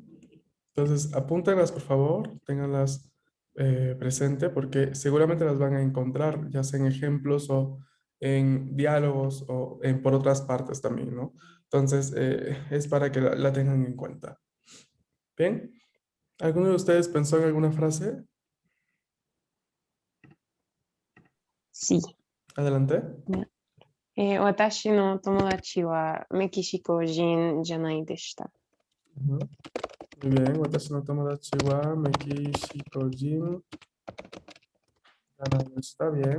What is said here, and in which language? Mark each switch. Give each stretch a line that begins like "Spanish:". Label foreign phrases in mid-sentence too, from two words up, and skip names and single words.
Spanish: Entonces, apúntenlas, por favor. Ténganlas presente porque seguramente las van a encontrar, ya sea en ejemplos o en diálogos o por otras partes también, ¿no? Entonces, es para que la tengan en cuenta. ¿Bien? ¿Alguno de ustedes pensó en alguna frase? Sí. Adelante.
Japanese: 私の友達はメキシコ人じゃないでした。
Spanish: Ujú. Muy bien.
Japanese: 私の友達はメキシコ人じゃないです.
Spanish: Bien.